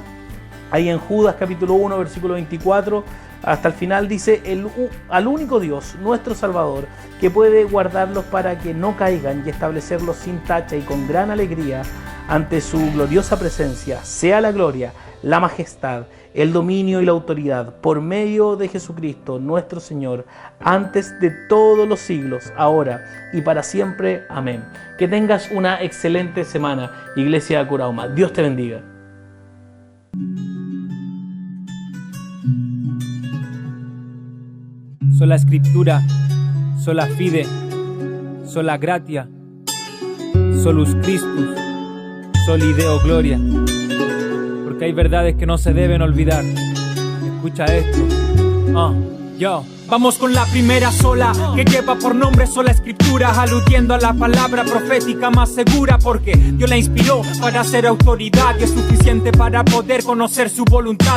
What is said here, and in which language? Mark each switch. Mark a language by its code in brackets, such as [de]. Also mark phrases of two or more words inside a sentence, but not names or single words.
[es] Ahí en Judas capítulo 1, versículo 24, hasta el final dice: al único Dios, nuestro Salvador, que puede guardarlos para que no caigan y establecerlos sin tacha y con gran alegría ante su gloriosa presencia, sea la gloria, la majestad, el dominio y la autoridad por medio de Jesucristo nuestro Señor, antes de todos los siglos, ahora y para siempre. Amén. Que tengas una excelente semana, Iglesia Curauma. Dios te bendiga. Sola Escritura, [la] sola fide, sola gratia, solus Christus, soli Deo gloria. [es] Porque hay verdades que no se deben olvidar. Escucha esto. Yo. Vamos con la primera sola, que lleva por nombre sola Escritura, aludiendo a la palabra profética más segura, porque Dios la inspiró para ser autoridad y es suficiente para poder conocer su voluntad.